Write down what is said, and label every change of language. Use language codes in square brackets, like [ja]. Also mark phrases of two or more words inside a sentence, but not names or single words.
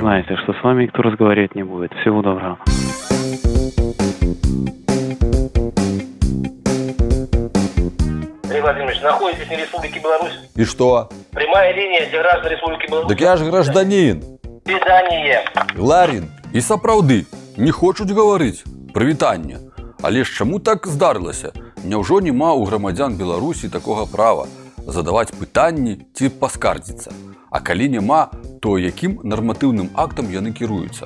[ru] знаете, что с вами никто разговаривать не будет. Всего доброго. Андрей Владимирович, находитесь на Республике Беларусь. И что? Прямая линия для граждан Республики Беларусь. Так я ж гражданин. Свидание. Ларін. [be] І сапраўды, не хочуць гаварыць. Прывітанне. Але ж чаму так здарылася? Няўжо няма ў грамадзян Беларусі такога права задаваць пытанні ці паскардзіцца? А калі няма, то якім нарматыўным актам яны кіруюцца?